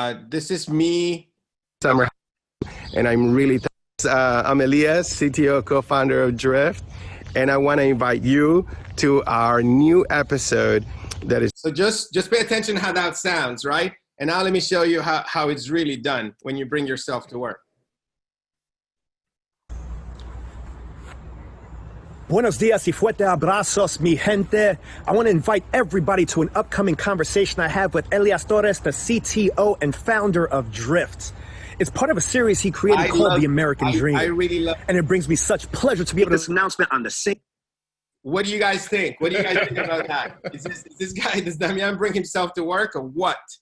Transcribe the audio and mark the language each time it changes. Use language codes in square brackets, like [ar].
[en] This is me. Summer. And I'm really, I'm Elias, CTO, co-founder of Drift. And I want to invite you to our new episode that is. So just pay attention how that sounds, right? And now let me show you how it's really done when you bring yourself to work. [es] Buenos dias y fuerte abrazos, mi gente. [en] I want to invite everybody to an upcoming conversation I have with Elias Torres, the CTO and founder of Drift. It's part of a series he created called The American Dream. I really love it. And it brings me such pleasure to be able to this announcement on the same. What do you guys think? What do you guys think about that? Does Damian bring himself to work or what?